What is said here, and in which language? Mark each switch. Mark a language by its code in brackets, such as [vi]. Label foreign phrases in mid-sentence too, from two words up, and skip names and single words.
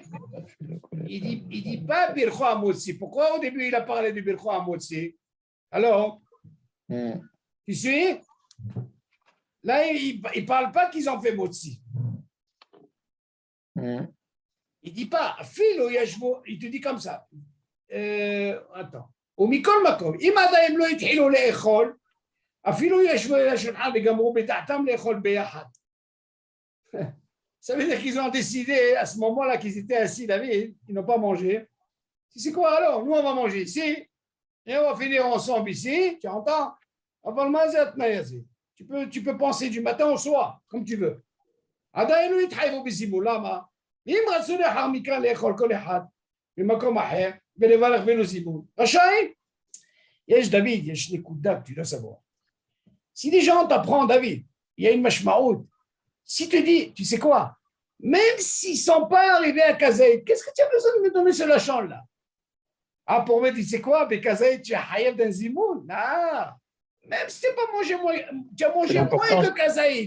[fr] Il dit pas [he] ברכת המוציא. [fr] Pourquoi au début il a parlé du [he] ברכת המוציא? [fr] Alors, tu suis? Là, il ne parle pas qu'ils ont fait Motzi. Il ne dit pas, [he] אפילו ישבו, [fr] il te dit comme ça. Attends. [he] ומכל מקום, אם עדיין לא התחילו לאכול, אפילו ישבו אל השולחן וגמרו בדעתם לאכול ביחד. [fr] Ça veut dire qu'ils ont décidé à ce moment-là qu'ils étaient assis, David, ils n'ont pas mangé. C'est quoi alors? Nous, on va manger ici, Et on va finir ensemble ici, tu entends? Tu peux penser du matin au soir, comme tu veux. [he] עדיין לא יתחייבו בזימון, למה? אם רצו לאחר מכן לאכול כל אחד במקום אחר ולברך בלא זימון, רשאי? יש דוד, יש נקודה, [fr] tu dois savoir. Si des gens t'apprennent, David, il y a une mashmaout. Si tu dis, tu sais quoi? Même s'ils ne sont pas arrivés à Kazaïd, qu'est-ce que tu as besoin de me donner ce lachon-là? Ah, pour me dire, tu sais quoi? Mais Kazaïd, tu as hayab d'un zimoun. Non. Même si tu n'as pas mangé moins, tu as mangé moins que Kazaïd.